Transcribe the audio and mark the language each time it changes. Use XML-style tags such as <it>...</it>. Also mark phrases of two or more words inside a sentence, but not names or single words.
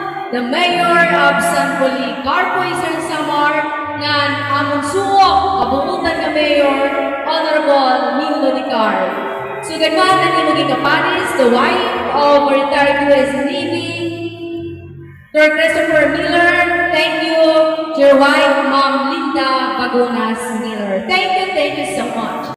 <en>the Mayor of San Policarpo, Eastern Samar,</en> <war>ngan among suok, kabungutan nga</war> <en>Mayor, Honorable Nino Dicar.</en> <war>Sugad man ang imong ikapanis,</war> <en>the wife of retired U.S. Navy, Sir Christopher Miller, thank you. Your wife, Ma'am Linda Bagonas Miller. Thank you so much.</en>